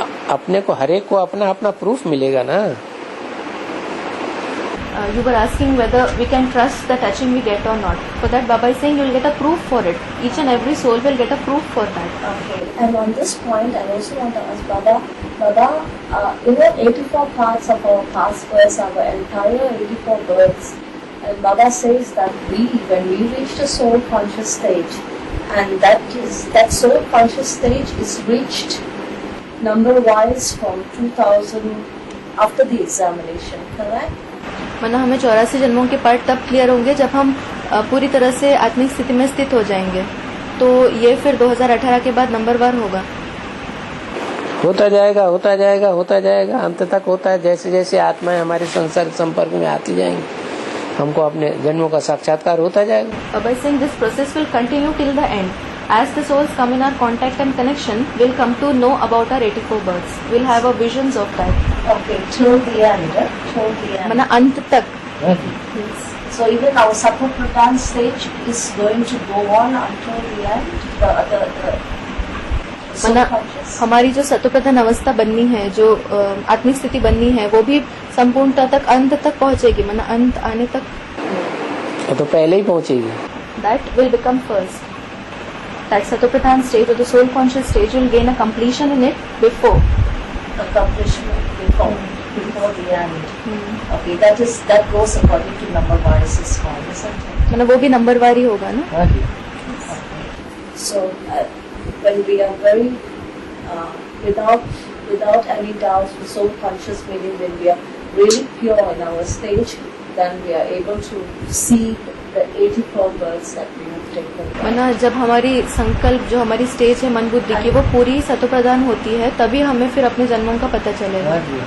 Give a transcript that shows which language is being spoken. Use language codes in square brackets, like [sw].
[hi] अपने को हरेक को अपना अपना प्रूफ मिलेगा ना. [en] You were asking whether we can trust the touching we get or not. For that, Baba is saying you will get a proof for it. Each and every soul will get a proof for that. Okay. And on this point, I also want to ask Baba, in the 84 parts of our past births, our entire 84 births, and Baba says that when we reach the soul conscious stage, and that soul conscious stage is reached number-wise from 2000 after the examination, correct? [hi] मतलब हमें 84 जन्मों के part तब clear होंगे जब हम पूरी तरह से आत्मिक स्थिति में स्थित हो जाएंगे. तो ये फिर 2018 के बाद नंबरवार होगा. होता जाएगा अंत तक होता है. जैसे जैसे आत्माएं हमारे संसर्ग संपर्क में आती जाएंगी हमको अपने जन्मों का साक्षात्कार होता जाएगा. [en] Baba is saying this process will continue till the end. As the souls come in our contact and connection, we'll come to know about our 84 births. We'll have our visions of that. Okay, till the end. [hi] मतलब अंत तक. [en] Yes. So even our Sattva-Pradhan stage is going to go on until the end. The [hi] मतलब हमारी जो सत्वप्रधान अवस्था बननी है, जो आत्मिक स्थिति बननी है, वो भी संपूर्णता तक अंत तक पहुंचेगी. मतलब अंत आने तक तो पहले ही पहुंचेगी. [en] That will become first. That Sattva-Pradhan stage or the soul conscious stage will gain a completion in it before. Accomplishment before the end. Okay, that goes according to number wise as well, isn't it? [hi] मतलब वो भी नंबरवार ही होगा ना. [en] So when we are very without any doubt, soul conscious meaning when we are really pure in our stage, then we are able to see the 84 births that we have taken. [hi] मतलब जब हमारी संकल्प जो हमारी stage है मन बुद्धि की वो पूरी सत्वप्रधान होती है, तभी हमें फिर अपने जन्मों का पता चलेगा.